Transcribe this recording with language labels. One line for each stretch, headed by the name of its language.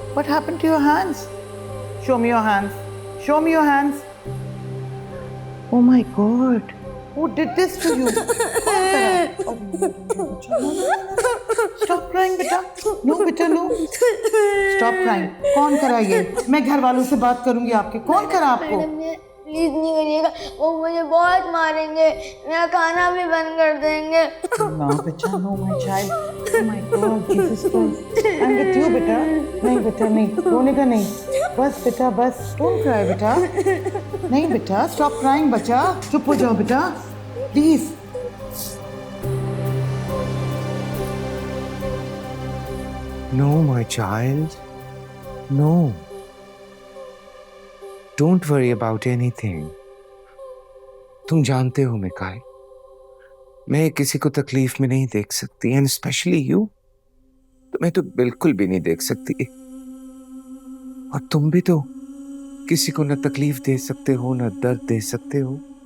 English: what happened to your hands? Show me your hands. Show me your hands. Oh my God. Who did this to you?
Hindi: कौन करा?
English: Stop crying बेटा. No बेटा no. Stop crying.
Hindi: कौन करा ये? मैं घर वालों से बात करूंगी आपके. कौन करा आपको? प्लीज नहीं करिएगा, वो मुझे बहुत मारेंगे, मेरा खाना भी बंद कर देंगे।
English: No बेटा, no my child. Oh my God, Jesus Christ. I'm with you बेटा.
Hindi: नहीं बेटा नहीं, रोने का नहीं. बस बेटा बस.
English: Don't cry बेटा.
Hindi: नहीं बेटा,
English: stop crying
Hindi: बच्चा. चुप हो जाओ बेटा. Please.
English: No, my child. No. Don't worry about anything.
Hindi: तुम जानते हो मिकाइल, मैं किसी को तकलीफ में नहीं देख सकती,
English: and specially you,
Hindi: तुम्हें तो बिल्कुल भी नहीं देख सकती। और तुम भी तो किसी को न तकलीफ दे सकते हो न दर्द दे सकते हो।